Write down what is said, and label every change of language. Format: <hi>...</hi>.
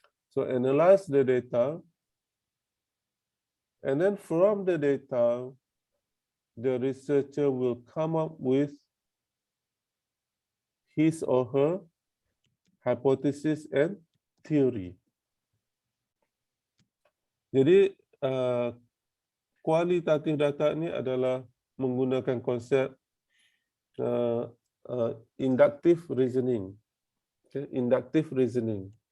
<en>So analyze the data, and then from the data, the researcher will come up with his or her hypothesis and theory.</en> <id>Jadi kualitatif data ini adalah menggunakan konsep inductive reasoning.</id> <en>Okay, inductive reasoning.</en>